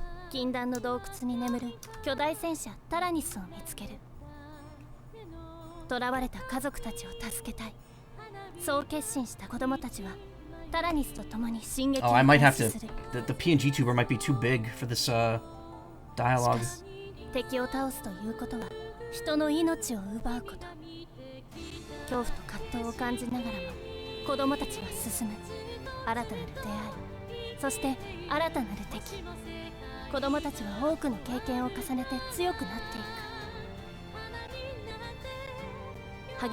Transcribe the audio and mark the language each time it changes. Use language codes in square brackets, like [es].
[ja] 禁断の洞窟に眠る巨大戦車タラニスを見つける。囚われた家族たちを助けたい。そう決心した子供たちはタラニスと共に進撃を開始する。 [en] The PNG tuber might be too big for this dialogue. [ja] 敵を倒すということは人の命を奪うこと。恐怖と葛藤を感じながらも子供たちは進む。新たなる出会い、そして新たなる敵。子供たちは多くの経験を重ねて強くなっていく。